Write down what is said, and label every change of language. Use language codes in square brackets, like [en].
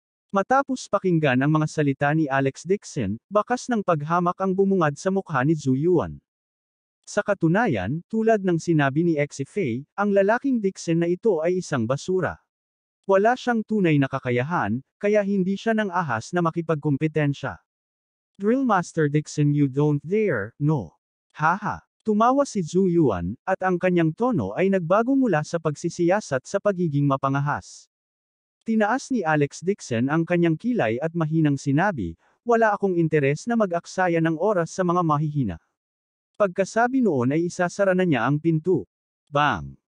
[tl] Matapos pakinggan ang mga salita ni Alex Dixon, bakas ng paghamak ang bumungad sa mukha ni Zhu Yuan. Sa katunayan, tulad ng sinabi ni Xifei, ang lalaking Dixon na ito ay isang basura. Wala siyang tunay na kakayahan, kaya hindi siya nang ahas na makipagkumpetensya. [en] Drill Master Dixon, you don't dare, no. Haha. [tl] Tumawa si Zhu Yuan, at ang kanyang tono ay nagbago mula sa pagsisiyasat sa pagiging mapangahas. Tinaas ni Alex Dixon ang kanyang kilay at mahinang sinabi, wala akong interes na mag-aksaya ng oras sa mga mahihina. Pagkasabi noon ay isasara na niya ang pinto. Bang!